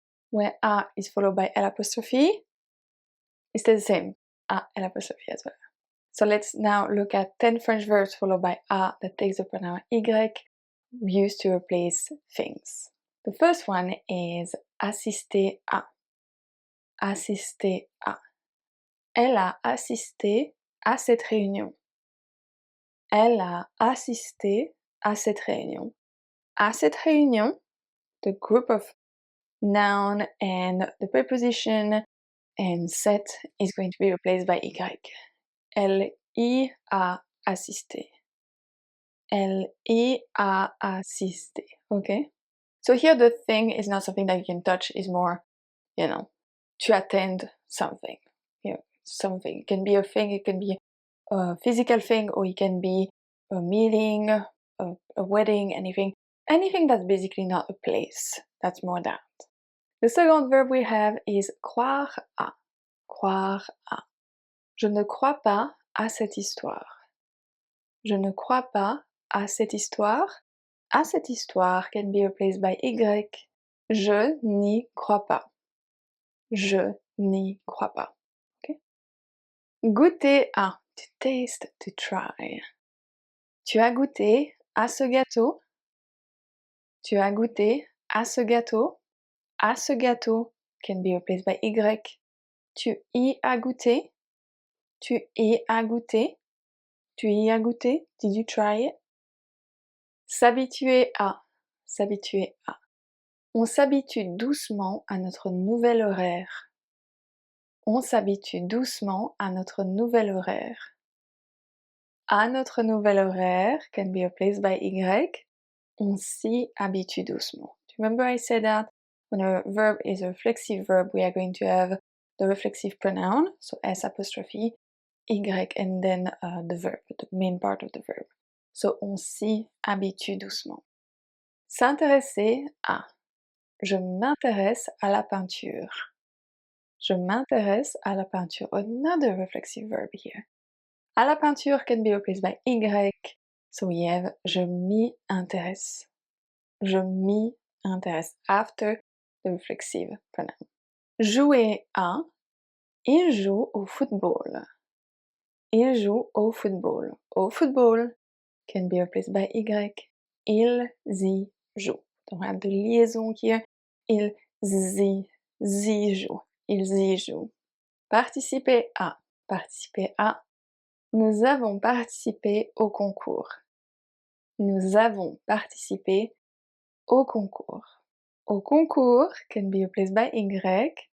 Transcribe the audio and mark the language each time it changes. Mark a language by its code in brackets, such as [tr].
[en] where a is followed by L apostrophe, it stays the same, a L apostrophe as well. So let's now look at 10 French verbs followed by a that takes the pronoun y, used to replace things. The first one is assister à. [fr] Assister à. Elle a assisté à cette réunion. Elle a assisté à cette réunion. À cette réunion, [en] the group of noun and the preposition and set is going to be replaced by y. [fr] Elle y a assisté. Elle y a assisté. [en] Okay? So here the thing is not something that you can touch, is more, to attend something. Something. It can be a thing, it can be a physical thing, or it can be a meeting, a wedding, anything. Anything that's basically not a place. That's more that. The second verb we have is croire à. [fr] Croire à. Je ne crois pas à cette histoire. Je ne crois pas à cette histoire. À cette histoire [en] can be replaced by y. [fr] Je n'y crois pas. Je n'y crois pas. [en] Okay? [fr] Goûter à. [en] To taste, to try. [fr] Tu as goûté à ce gâteau? Tu as goûté à ce gâteau? À ce gâteau [en] can be replaced by y. [fr] Tu y as goûté? Tu y as goûté? Tu y as goûté? [en] Did you try it? [fr] S'habituer à. S'habituer à. On s'habitue doucement à notre nouvel horaire. On s'habitue doucement à notre nouvel horaire. À notre nouvel horaire [en] can be replaced by y. [fr] On s'y habitue doucement. [en] Remember I said that when a verb is a reflexive verb, we are going to have the reflexive pronoun, so S apostrophe, y, and then the verb, the main part of the verb. [fr] So on s'y habitue doucement. S'intéresser à. Je m'intéresse à la peinture. Je m'intéresse à la peinture. [en] Another reflexive verb here. [fr] À la peinture [en] can be replaced by y. So we have [fr] je m'y intéresse. Je m'y intéresse [en] after the reflexive pronoun. [fr] Jouer à. Il joue au football. Il joue au football. Au football [en] can be replaced by y. [fr] Ils y jouent. Donc on a de liaison here. Ils y jouent. Ils y jouent. Participer à. Participer à. Nous avons participé au concours. Nous avons participé au concours. Au concours [en] can be replaced by y.